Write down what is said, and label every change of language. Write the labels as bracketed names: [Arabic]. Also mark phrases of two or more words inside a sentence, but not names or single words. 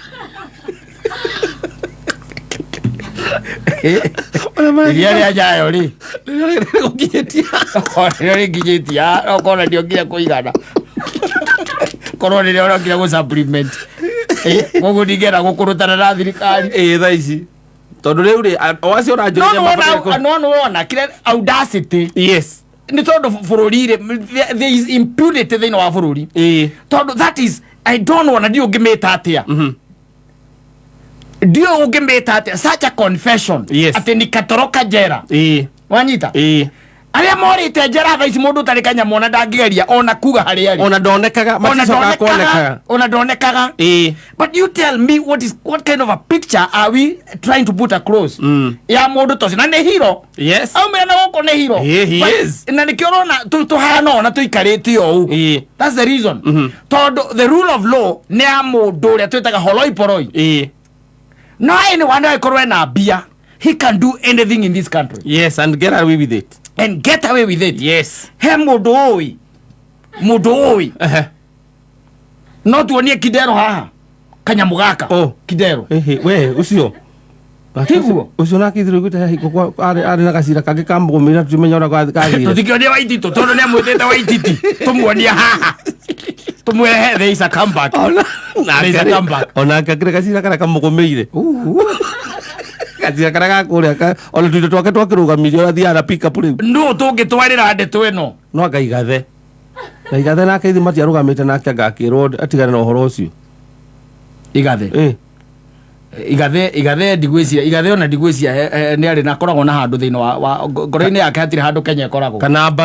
[Kikuyu] iria rĩa nyayo rĩ rĩrĩa rĩnginyĩtia okorwo ndio nginya kũigana korwo rĩrĩa ũrokire gũ supplement koguo ndingĩenda gũkũrũtana na thirikari thaa ici tondũ rĩu rĩ o acio ũranjũria no wona kĩrĩa audacity nĩ tondũ bũrũri rĩ [English] there is impunity [Kikuyu] thĩinĩ wa bũrũri tondũ [English] that is I don't know [Kikuyu] na ndio ngĩmĩta atĩa ndio ũngĩmĩta atĩa [English] such a confession [Kikuyu] atĩ nikatoroka njera wanyita arĩa morĩte njera thaa ici mũndũ ũtarĩ kanyamũ ona ndangĩgeria ona kuga harĩa arĩ ona ndonekaga maticokaga kuonekaga ona ndonekaga [English] but you tell me what kind of a picture are we trying to put across [Kikuyu] ya mũndũ toci na nĩ hero aumĩra na gũkũ nĩ hero na nĩkĩo ũrona tũhana ona tũikarĩte ũũ [English] that's the reason [Kikuyu] tondũ [English] the rule of law [Kikuyu] nĩ ya mũndũ ũrĩa twĩtaga holoi poroi no anyone akorwo ena mbia [English] he can do anything in this country and get away with it [Kikuyu] he mũndũ ũĩ no tuonie Kidero haha kanyamũ gaka Kidero we ucio ucio nakithirwo gwĩte arĩ na gacira kangĩ ka mũgũmĩra tũmenya ũrĩa gathire tũtikĩonie Waititũ tondũ nĩ amwĩtĩte Waititi tũmuonie haha tũmwĩre [English] there is a comeback [Kikuyu] onake akĩrĩ gacira karĩa kamũgũmĩire gacira karĩa gakũrĩa ona tũindo twake twakĩrũgamirie ũrathiaga na [English] pick up [Kikuyu] rĩu nũ tũngĩtwarĩra ndeto ĩno no ngaigathe nake ithi matiarũgamĩte nake angakĩrwo atigane na ũhoro ũcio igathe ndigwĩcia igathe ona ndigwĩcia nĩ arĩ na koragwo na handũ thĩinĩ wa ngoro-inĩ yake hatirĩ handũ Kenya ĩkoragwo